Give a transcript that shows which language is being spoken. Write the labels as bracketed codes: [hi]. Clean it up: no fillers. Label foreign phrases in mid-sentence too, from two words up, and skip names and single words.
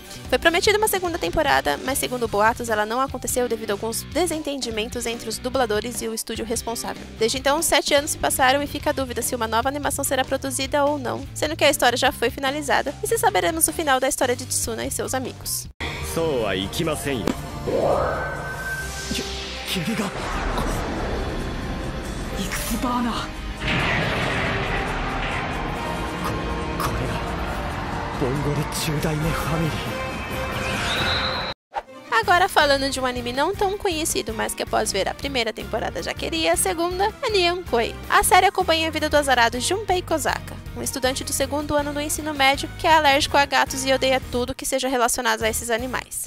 [pt] Foi prometida uma segunda temporada, mas segundo boatos, ela não aconteceu devido a alguns desentendimentos entre os dubladores e o estúdio responsável. Desde então, 7 anos se passaram e fica a dúvida se uma nova animação será produzida ou não, sendo que a história já foi finalizada, e se saberemos o final da história de Tsuna e seus amigos. [ja] そうはいきませんよ。君がイクスバーナー。これがボンゴレ10代目ファミリー。 [pt] Agora falando de um anime não tão conhecido, mas que após ver a primeira temporada já queria a segunda, é Nyan Koi. A série acompanha a vida do azarado Junpei Kozaka, um estudante do segundo ano do ensino médio que é alérgico a gatos e odeia tudo que seja relacionado a esses animais.